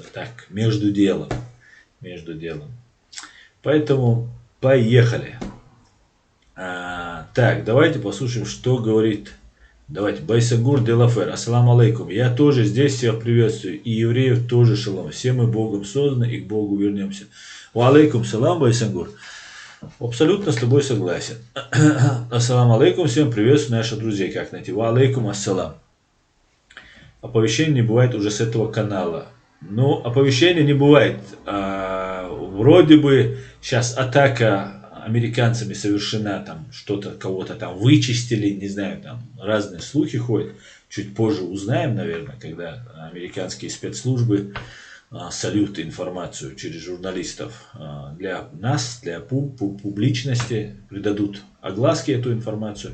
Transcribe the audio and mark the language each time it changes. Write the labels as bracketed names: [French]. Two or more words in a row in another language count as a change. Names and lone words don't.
[Russian] Так, между делом. Поэтому поехали. Так, давайте послушаем, что говорит. Давайте, [Arabic] Байсагур Делафер, السلام عليكم. [Russian] Я тоже здесь всех приветствую. И евреев тоже шалом. Все мы Богом созданы и к Богу вернемся. [Arabic] وعليكم السلام, Байсагур. [Russian] Абсолютно с тобой согласен. [Arabic] السلام عليكم, [Russian] всем приветствую наших друзей. Как найти? [Arabic] وعليكم السلام. [Russian] Оповещений не бывает уже с этого канала. Но оповещения не бывает. Вроде бы сейчас атака американцами совершена, там что-то, кого-то там вычистили, не знаю, там разные слухи ходят. Чуть позже узнаем, наверное, когда американские спецслужбы сольют информацию через журналистов для нас, для публичности, придадут огласке эту информацию.